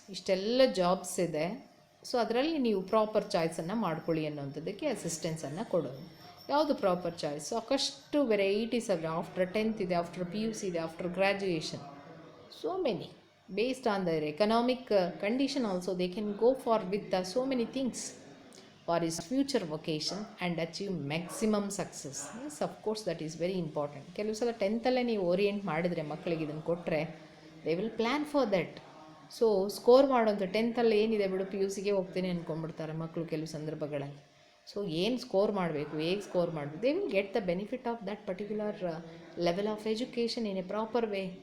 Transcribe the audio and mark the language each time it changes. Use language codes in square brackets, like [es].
[kn] ಇಷ್ಟೆಲ್ಲ ಜಾಬ್ಸ್ ಇದೆ, ಸೊ ಅದರಲ್ಲಿ ನೀವು ಪ್ರಾಪರ್ ಚಾಯ್ಸನ್ನು ಮಾಡ್ಕೊಳ್ಳಿ ಅನ್ನೋಂಥದ್ದಕ್ಕೆ ಅಸಿಸ್ಟೆನ್ಸನ್ನು ಕೊಡೋದು. ಯಾವುದು ಪ್ರಾಪರ್ ಚಾಯ್ಸ್? ಸಾಕಷ್ಟು ವೆರೈಟೀಸ್ ಅವೆ. ಆಫ್ಟರ್ 10th ಇದೆ, ಆಫ್ಟರ್ PUC ಇದೆ, after graduation, [en] so many. Based on their economic condition also, they can go for with so many things for his future vocation and achieve maximum success. Yes, of course, that is very important. [kn] ಕೆಲವು ಸಲ 10th ಅಲ್ಲೇ ನೀವು orient ಮಾಡಿದರೆ ಮಕ್ಕಳಿಗೆ ಇದನ್ನು ಕೊಟ್ಟರೆ [en] They will plan for that. [kn] So score ಮಾಡೋಂಥ 10th ಅಲ್ಲಿ ಏನಿದೆ ಬಿಡು PUCಗೆ ಹೋಗ್ತೀನಿ ಅಂದ್ಕೊಂಡ್ಬಿಡ್ತಾರೆ ಮಕ್ಕಳು ಕೆಲವು ಸಂದರ್ಭಗಳಲ್ಲಿ. ಸೊ ಏನು ಸ್ಕೋರ್ ಮಾಡಬೇಕು, [en] ಹೇಗೆ ಸ್ಕೋರ್ ಮಾಡಬೇಕು, they will get the benefit of that particular level of education in a proper way.